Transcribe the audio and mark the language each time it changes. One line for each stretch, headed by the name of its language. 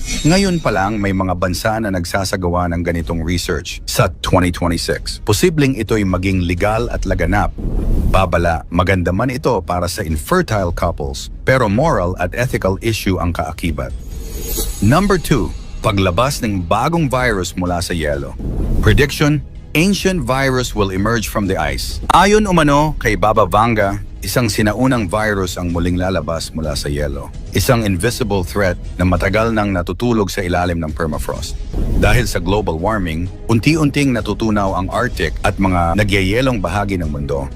Filipino: Ngayon pa lang may mga bansa na nagsasagawa ng ganitong research sa 2026. Posibleng ito'y maging legal at laganap. Babala, maganda man ito para sa infertile couples, pero moral at ethical issue ang kaakibat.
English: Number 2,
Filipino: paglabas ng bagong virus mula sa yelo.
English: Prediction, ancient virus will emerge from the ice.
Filipino: Ayon umano kay Baba Vanga, isang sinaunang virus ang muling lalabas mula sa yelo. Isang invisible threat na matagal nang natutulog sa ilalim ng permafrost. Dahil sa global warming, unti-unting natutunaw ang Arctic at mga nagyayelong bahagi ng mundo.